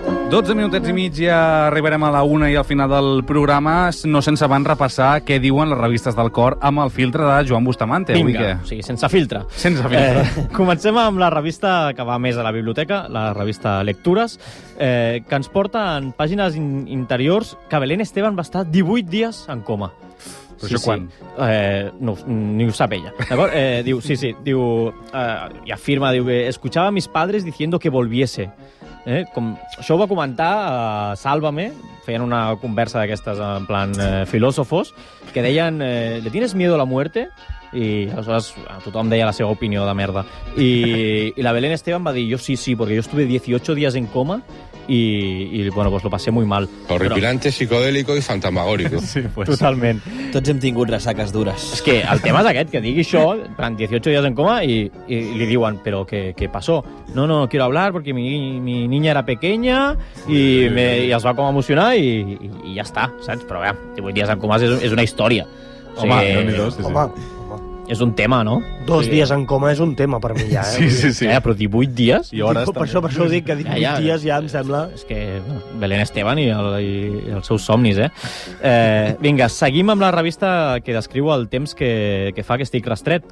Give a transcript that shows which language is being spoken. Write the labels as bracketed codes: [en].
[ca] 12 minutets i mig ja arribarem a la 1 i al final del programa, no sense abans repassar què diuen les revistes del cor amb el filtre de Joan Bustamante. Vinga, o sigui, sense filtre. Sense filtre. Comencem amb la revista que va més a la biblioteca, la revista Lectures, que ens porta en pàgines interiors que Belén Esteban va estar 18 dies en coma. Però això quan? No, ni ho sap ella. Diu, i afirma, diu, [es] escuchaba a mis padres diciendo que volviese. [ca] Això ho va comentar a Sálvame, feien una conversa d'aquestes en plan filòsofos, que deien, [es] ¿le tienes miedo a la muerte? [ca] I aleshores tothom deia la seva opinió de merda. I la Belén Esteban va dir, [es] yo sí, porque yo estuve 18 días en coma y bueno, pues lo pasé muy mal. Horripilante, psicodélico i fantasmagórico. [ca] Sí, pues. Totalment. Tots hem tingut ressaques dures. És que el tema és aquest, que digui això, [es] en 18 días en coma, [ca] i li diuen, però què pasó? [es] No quiero hablar porque mi niña era pequeña y [ca] es va com emocionar i ja està, saps? Però bé, 18 dies en coma és una història. Home, Déu-n'hi-do, sí. Home. És un tema, no? 2 dies en coma és un tema per mi ja, Sí. Però 18 dies? I hores per això ho dic, que 18 dies ja em sembla... És que Belén Esteban i els seus somnis, Vinga, seguim amb la revista que descriu el temps que fa que estic rastret.